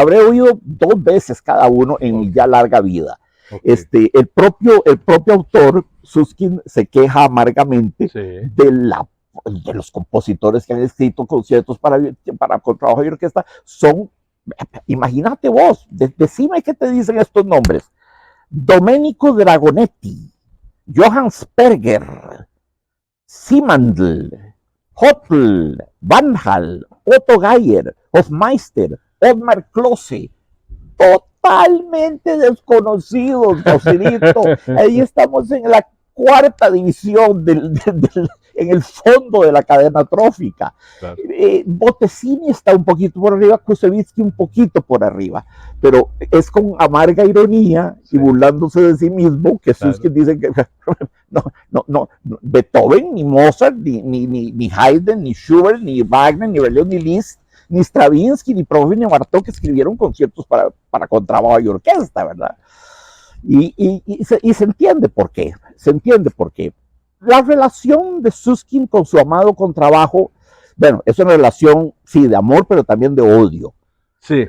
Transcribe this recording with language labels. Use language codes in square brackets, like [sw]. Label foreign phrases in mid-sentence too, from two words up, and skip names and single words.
[es] Los habré oído 2 veces cada uno en mi ya larga vida. Okay. El propio autor, Susskind, se queja amargamente de los compositores que han escrito conciertos para contrabajo y orquesta. Imagínate vos, decime qué te dicen estos nombres: Domenico Dragonetti, Johann Sperger, Simandl, Hopl, Van Hal, Otto Geyer, Hofmeister, Ottmar Klose, totalmente desconocidos, Joselito. Ahí estamos en la cuarta división en el fondo de la cadena trófica. Claro. Bottesini está un poquito por arriba, Kusevitsky un poquito por arriba, pero es con amarga ironía y burlándose de sí mismo que Susskind dice que no, Beethoven, ni Mozart, ni Haydn, ni Schubert, ni Wagner, ni Berlioz, ni Liszt, ni Stravinsky, ni Prokofiev, ni Bartók escribieron conciertos para contrabajo y orquesta, ¿verdad? Y se entiende por qué. La relación de Susskind con su amado contrabajo, bueno, es una relación, sí, de amor, pero también de odio. Sí.